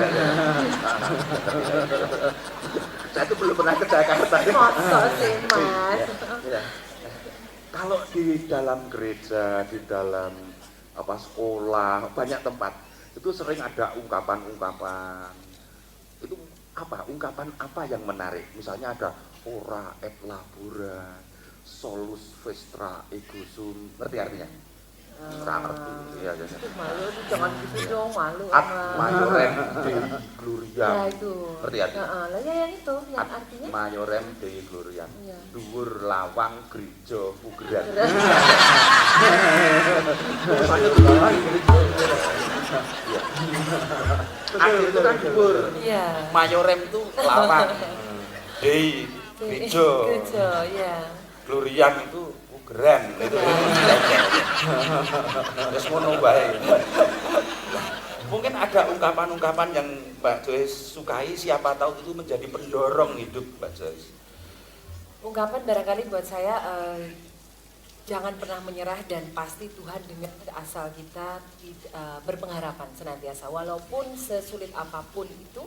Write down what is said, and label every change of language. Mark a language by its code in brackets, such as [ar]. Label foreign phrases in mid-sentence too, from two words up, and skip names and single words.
[id] Saya tuh belum pernah ke Jakarta. Masa sih, Mas? Iya. Kalau di dalam gereja, di dalam sekolah, banyak tempat itu sering ada ungkapan-ungkapan. Itu ungkapan apa yang menarik? Misalnya ada [la] ora et labora, solus vestra ego sum, [id] ngerti artinya? Nggak ngerti, ya. Malu tuh jangan gitu dong, malu Ad sama. [la] majorem dei gloria, [id] Ya itu. ngerti artinya? Lah ya yang itu, yang Ad artinya. [la] majorem dei gloria, [id] Iya. [jv] dhuwur lawang gereja pugeran. [id] Akhir itu kan dhuwur. Iya. Mayorem itu lawang. Dei gereja. Gereja, ya. Glorian itu pugeran. [jv] Wis ngono wae. [id] Mungkin ada ungkapan-ungkapan yang Mbak Joyce sukai, siapa tahu itu menjadi pendorong hidup Mbak Joyce. Ungkapan barangkali buat saya jangan pernah menyerah dan pasti Tuhan dengar asal kita berpengharapan senantiasa walaupun sesulit apapun itu.